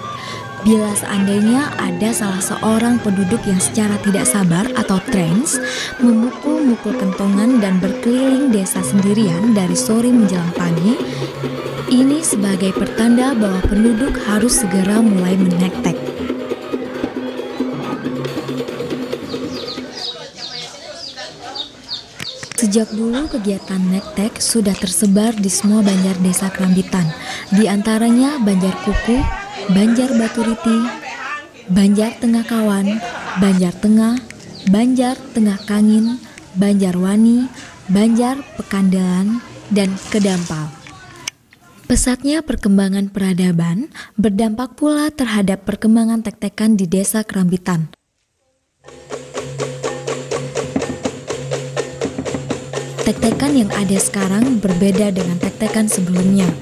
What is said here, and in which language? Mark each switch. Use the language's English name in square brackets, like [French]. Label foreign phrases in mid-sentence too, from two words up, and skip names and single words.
[Indonesian] Bila seandainya ada salah seorang penduduk yang secara tidak sabar atau trance memukul-mukul kentongan dan berkeliling desa sendirian dari sore menjelang pagi, ini sebagai pertanda bahwa penduduk harus segera mulai menektek. Sejak dulu kegiatan nektek sudah tersebar di semua banjar desa Kerambitan, di antaranya Banjar Kuku, Banjar Baturiti, Banjar Tengah Kawan, Banjar Tengah, Banjar Tengah Kangin, Banjar Wani, Banjar Pekandelan, dan Kedampal. Pesatnya perkembangan peradaban berdampak pula terhadap perkembangan tek-tekan di desa Kerambitan. Tek-tekan yang ada sekarang berbeda dengan tek-tekan sebelumnya.